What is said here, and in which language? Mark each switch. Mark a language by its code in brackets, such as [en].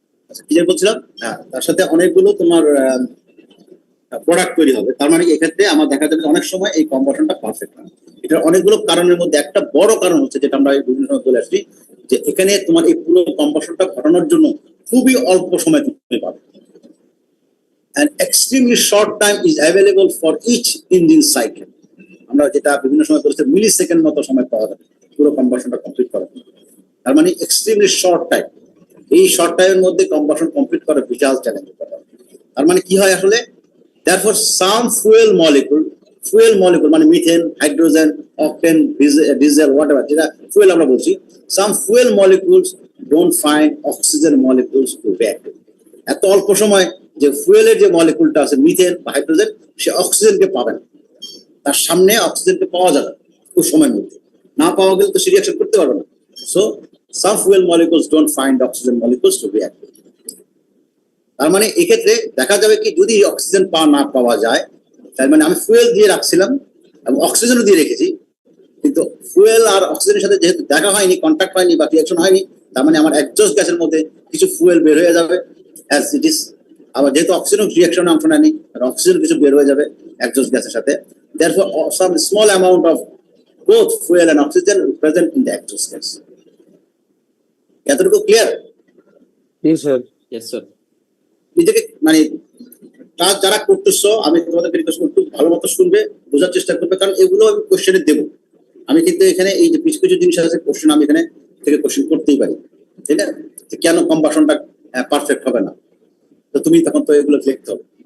[bn] আচ্ছা কি যে বলছিলাম, হ্যাঁ তার সাথে অনেকগুলো তোমার প্রোডাক্ট তৈরি হবে। তার মানে এক্ষেত্রে আমার দেখা যাবে অনেক সময় এই কম্বাসনটা পারফেক্ট না। এটার অনেকগুলো কারণের মধ্যে একটা বড় কারণ হচ্ছে যেটা আমরা বিভিন্ন সময় বলে আসছি, যে এখানে তোমার এই পুরো কম্বাসনটা ঘটানোর জন্য খুবই অল্প সময় তুমি পাবে। [en] An extremely short time is available for each engine cycle. [bn] আমরা যেটা বিভিন্ন সময় বলছি মিলি সেকেন্ড মতো সময় পাওয়া যাবে পুরো কম্বাসনটা কমপ্লিট করার জন্য। তার মানে এক্সট্রিমলি শর্ট টাইম, এই শর্ট টাইমের মধ্যে কম্বাসন কমপ্লিট করা বিশাল চ্যালেঞ্জ। তার মানে কি হয় আসলে, [en] therefore some fuel molecule [bn] মানে methane, hydrogen, octane, diesel, whatever যেটা ফুয়েল আমরা বলছি, [en] some fuel molecules don't find oxygen molecules to react. [bn] এত অল্প সময় যে ফুয়েলের যে মলিকুলটা আছে মিথেন বা হাইড্রোজেন, সে অক্সিজেনকে পাবে না, তার সামনে অক্সিজেনকে পাওয়া যাবে খুব সময়ের মধ্যে, না পাওয়া গেলে তো সে রিঅ্যাকশন করতে পারবে না। [en] So some fuel molecules don't find oxygen molecules to react. [bn] তার মানে এক্ষেত্রে দেখা যাবে কি যদি অক্সিজেন না পাওয়া যায়, তার মানে আমি ফুয়েল দিয়ে রাখছিলাম এবং অক্সিজেনও দিয়ে রেখেছি, কিন্তু ফুয়েল আর অক্সিজেনের সাথে যেহেতু দেখা হয়নি, কন্ট্যাক্ট হয়নি বা রিঅ্যাকশন হয়নি, তার মানে আমার এক্সজস্ট গ্যাসের মধ্যে কিছু ফুয়েল বের হয়ে যাবে অ্যাজ ইট ইজ। আবার যেহেতু অক্সিজেন রিঅ্যাকশনে অংশ নেয়নি, অক্সিজেন কিছু বের হয়ে যাবে এক্সজস্ট গ্যাসের সাথে। [en] therefore some small amount of both fuel and oxygen present in the exhaust gas. [bn] এতটুকু ক্লিয়ার? জি স্যার। [en] Yes, sir. [bn] নিজেকে মানে কাজ যারা করতেছো, আমি তোমাদেরকে রিকোয়েস্ট করব একটু ভালো মতো শুনবে, বোঝার চেষ্টা করবে, কারণ এগুলো আমি কোশ্চেনে দেবো। আমি কিন্তু এখানে এই যে কিছু কিছু জিনিস আছে কোশ্চেন আমি এখানে থেকে কোশ্চেন করতেই পারি, ঠিক আছে? কেন কম্বাসনটা পারফেক্ট হবে না, তো তুমি তখন তো এগুলো লিখতে হবে।